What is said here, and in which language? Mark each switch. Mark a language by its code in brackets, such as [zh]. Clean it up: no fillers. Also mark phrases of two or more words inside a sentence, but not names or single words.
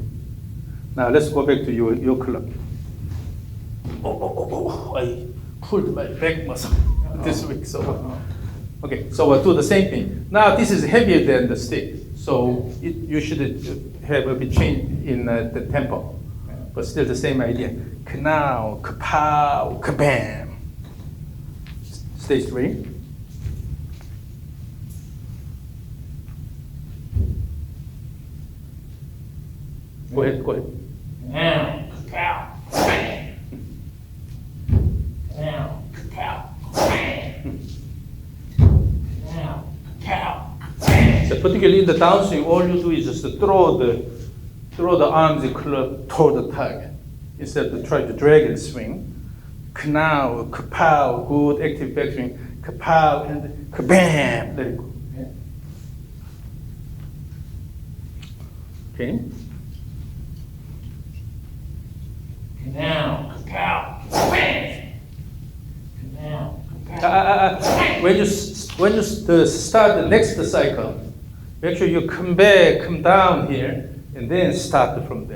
[en] Now let's go back to your club. Oh, I pulled my back muscle this week. So, okay, so we'll do the same thing. Now this is heavier than the stick, so you should have a bit change in the tempo, but still the same idea. Ka-now, ka-pow, ka-bam. Stay straight. Go ahead, go ahead. Now, pow, bang. Now, pow, bang. Now, pow, bang. So particularly in the downswing, all you do is just to throw the arms and club toward the target instead of try to drag and swing. Ka-now, ka-pow, good active backswing. Ka-pow and ka-bam. Let it go. Okay. Now, pow, bang. Now, pow. When you start the next cycle, make sure you come back, come down here, and then start from there.